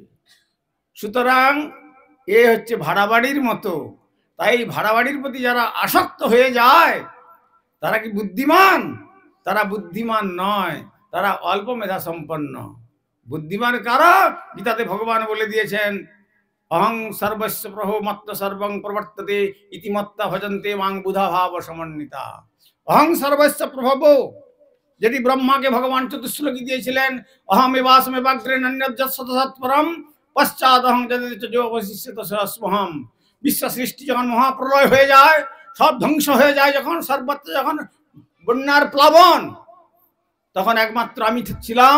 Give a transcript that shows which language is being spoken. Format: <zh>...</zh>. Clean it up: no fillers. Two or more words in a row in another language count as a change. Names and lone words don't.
<bn>সুতরাং এ হচ্ছে ভাড়া বাড়ির মতো। তাই ভাড়া বাড়ির প্রতি যারা আসক্ত হয়ে যায় তারা কি বুদ্ধিমান? তারা বুদ্ধিমান নয়, তারা অল্প মেধা সম্পন্ন। বুদ্ধিমান কারা? গীতাতে ভগবান বলে দিয়েছেন</bn> <sa>অহং সর্বস্ব প্রভো মত্ত সর্বং প্রবর্ততে ইতি মত্তা ভজন্তে মাং বুধা ভাব সমন্বিতা। অহং সর্বস্ব প্রভব,</sa> <bn>যেটি ব্রহ্মাকে ভগবান চতুশ্লোকী দিয়েছিলেন,</bn> <sa>অহম এবাসমে বাগ্রে নন্যৎপরম পশ্চাৎ অহং যদিষ্যত সস্মহম।</sa> <bn>বিশ্ব সৃষ্টি যখন মহাপ্রলয় হয়ে যায়, সব ধ্বংস হয়ে যায়, যখন সর্বত্র যখন বন্যার প্লাবন, তখন একমাত্র আমি ছিলাম।</bn>